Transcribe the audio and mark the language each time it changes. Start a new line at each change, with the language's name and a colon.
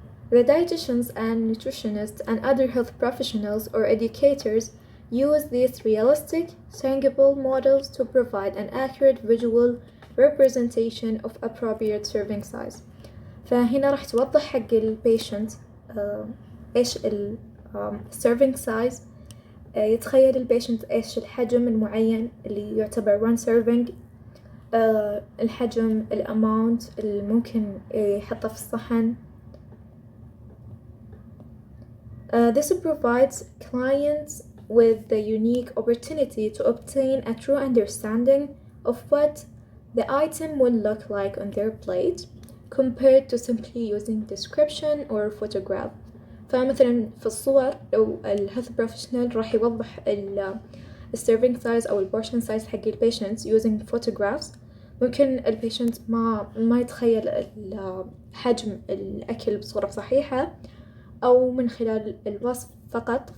English: The dietitians and nutritionists and other health professionals or educators use these realistic, tangible models to provide an accurate visual representation of appropriate serving size.
Arabic: فهنا راح توضح حق البيشنت إيش serving size، يتخيل البيشنت إيش الحجم المعين اللي يعتبر one serving، الحجم الأماونت اللي ممكن يحطه في الصحن.
English: This provides clients with the unique opportunity to obtain a true understanding of what the item will look like on their plate compared to simply using description or photograph.
Arabic: فمثلا في الصور لو الهيلث بروفيشنال راح يوضح السيرفينج سايز أو البورشن سايز حق البيشنت
English: using photographs،
Arabic: ممكن البيشنت ما يتخيل حجم الأكل بصورة صحيحة أو من خلال الوصف فقط.